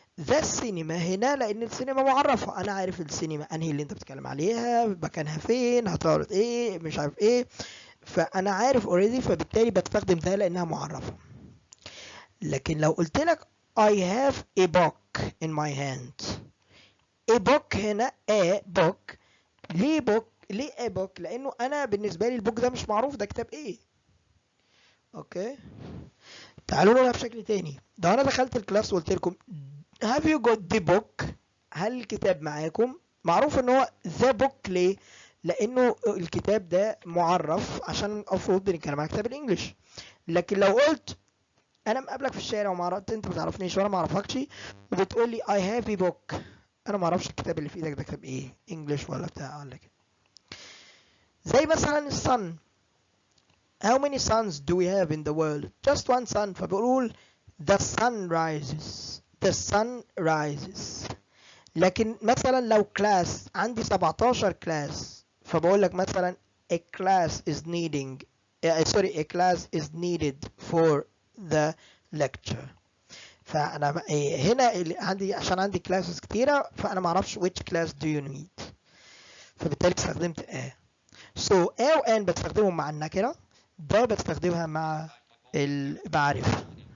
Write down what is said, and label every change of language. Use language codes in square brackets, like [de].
[ar] The cinema هنا لأن السينما معرفة، أنا عارف السينما أنهي اللي أنت بتتكلم عليها، مكانها فين، هتعرض إيه، مش عارف إيه، فأنا عارف already، فبالتالي بستخدم ده لأنها معرفة. لكن لو قلت لك [en] I have a book in my hand. a book هنا a book. [ar] ليه book؟ ليه a book؟ لأنه أنا بالنسبة لي البوك ده مش معروف ده كتاب إيه. اوكي، تعالوا نقولها بشكل تاني. ده انا دخلت الكلاس وقلت لكم [en] have you got the book؟ [ar] هل الكتاب معاكم؟ معروف ان هو the book. ليه؟ لانه الكتاب ده معرف عشان المفروض بنتكلم عن كتاب الانجليش. لكن لو قلت انا مقابلك في الشارع وما عرفت، انت ما تعرفنيش وانا ما اعرفكش، وبتقول لي [en] I have a book، [ar] انا ما اعرفش الكتاب اللي في ايدك ده كتاب ايه، انجليش ولا بتاع ولا كده. زي مثلا الصن. [en] How many suns do we have in the world? Just one sun. فبقول the sun rises. The sun rises. لكن مثلا لو class عندي 17 class، [ar] فبقول لك مثلا [en] a class is needing a class is needed for the lecture. [ar] فأنا هنا عندي عشان عندي classes كتيرة، فأنا معرفش [en] which class do you need، [ar] فبالتالي استخدمت So A و N بستخدمهم مع النكرة، ده بستخدمها مع المعرفة.